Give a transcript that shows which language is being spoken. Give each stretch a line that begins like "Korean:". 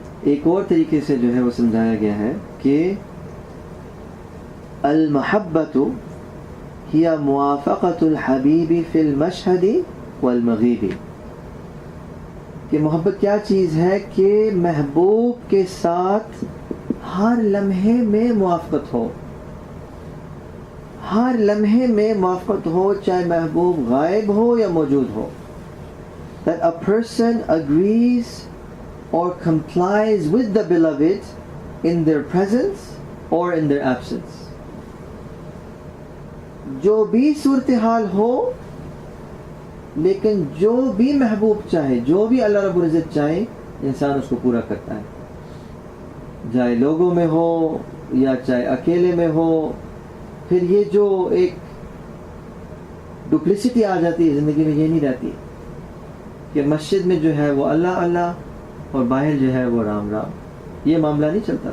Urdu: ایک اور طریقے سے جو ہے وہ سمجھایا گیا ہے کہ
Arabic: المحبت ہی موافقت الحبیب فی المشہد والمغیب،
Urdu: کہ محبت کیا چیز ہے کہ محبوب کے ساتھ ہر لمحے میں موافقت ہو، ہر لمحے میں موافقت ہو، چاہے محبوب غائب ہو یا موجود ہو.
English: That a person agrees or complies with the beloved in their presence or in their absence.
Urdu: جو بھی صورتحال ہو، لیکن جو بھی محبوب چاہے، جو بھی اللہ رب العزت چاہے، انسان اس کو پورا کرتا ہے، چاہے لوگوں میں ہو یا چاہے اکیلے میں ہو. پھر یہ جو ایک ڈپلیسٹی آ جاتی ہے زندگی میں، یہ نہیں رہتی کہ مسجد میں جو ہے وہ اللہ اللہ اور باہر جو ہے وہ رام رام. یہ معاملہ نہیں چلتا.